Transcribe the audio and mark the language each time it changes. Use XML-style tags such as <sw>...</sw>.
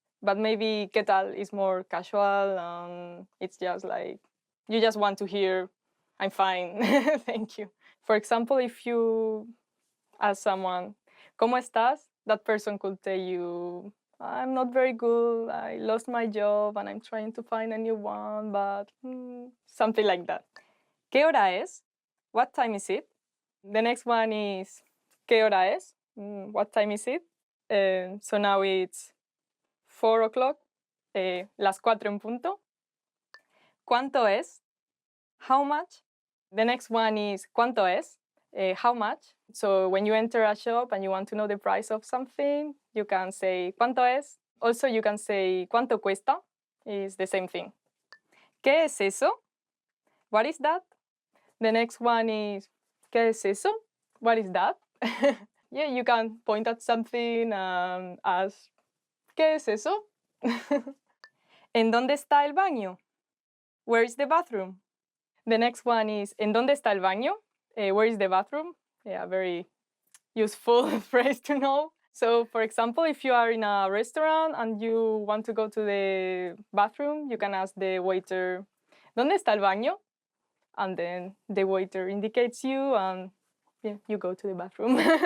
<en>But maybe</en> <es>¿qué tal?</es> <en>Is more casual and it's just like, you just want to hear I'm fine, thank you. For example, if you ask someone</en> <es>¿cómo estás?,</es> <en>that person could tell you I'm not very good, I lost my job and I'm trying to find a new one, but something like that.</en> <es>¿Qué hora es?</es> <en>What time is it? The next one is</en> <es>¿qué hora es?</es> <en>What time is it? So now it's 4 o'clock,</en> <es>las 4 en punto. ¿Cuánto es?</es> <en>How much? The next one is</en> <es>¿cuánto es?</es> <en>How much? So when you enter a shop and you want to know the price of something, you can say ¿cuánto es? Also, you can say</en> <es>¿cuánto cuesta?</es> <en>It's the same thing.</en> <es>¿Qué es eso?</es> <en>What is that? The next one is</en> <es>¿qué es eso?</es> <en>What is that? Yeah, you can point at something and ask</en> <es>¿qué es eso? ¿En dónde está el baño?</es> <en>Where is the bathroom? The next one is</en> <es>¿en dónde está el baño?</es> <en>Where is the bathroom? Yeah, very useful phrase to know. So, for example, if you are in a restaurant and you want to go to the bathroom, you can ask the waiter,</en> <es>¿dónde está el baño?</es> <en>And then the waiter indicates you and yeah, you go to the bathroom.</en>